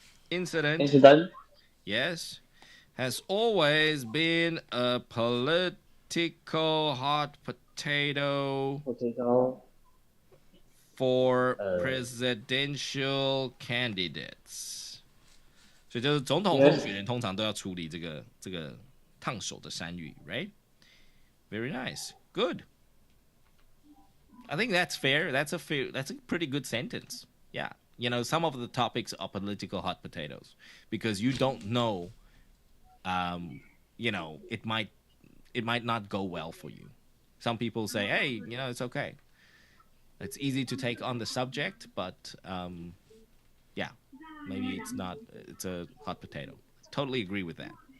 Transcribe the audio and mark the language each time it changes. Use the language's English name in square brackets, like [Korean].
[English] incident, incident. yes, has always been a political hot potato Potato. for presidential candidates. [Chinese] 所以就是总统候选人通常都要处理这个烫手的山芋 right? [English] Very nice. Good. I think that's fair. That's a pretty good sentence. Yeah. You know, some of the topics are political hot potatoes because you don't know, you know, it might not go well for you. Some people say, hey, you know, it's okay. It's easy to take on the subject, but yeah, maybe it's a hot potato. Totally agree with that.